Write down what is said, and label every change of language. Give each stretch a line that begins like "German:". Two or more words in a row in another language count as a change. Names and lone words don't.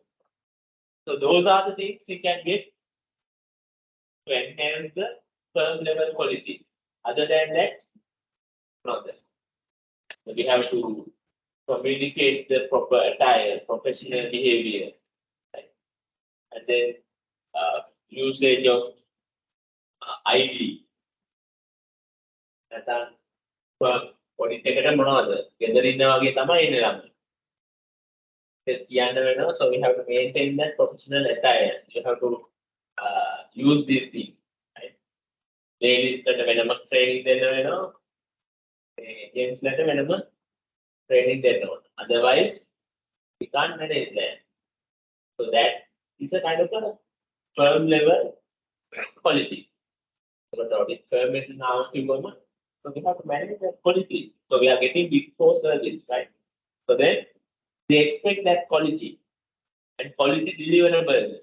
English: So those are the things we can get to enhance the firm level quality. Other than that, not that. So we have to communicate the proper attire, professional behavior, right? And then usage of ID.
Sinhala: නැත්නම් පොඩි එකකට මොනවද? ගෙදර ඉන්නා වගේ තමයි එන්නේ ළම. ඒක කියන්න වෙනවා.
English: So we have to maintain that professional attire. You have to use these things. Right? Ladies
Sinhala: කට වෙනම training දෙන්න වෙනවා. Gents කට වෙනම training දෙන්න ඕන.
English: Otherwise, we can't manage that. So that is a kind of a firm level quality. So the audit firm is now So we have to manage that quality. So we are getting big four service, right? So then they expect that quality and quality deliverables.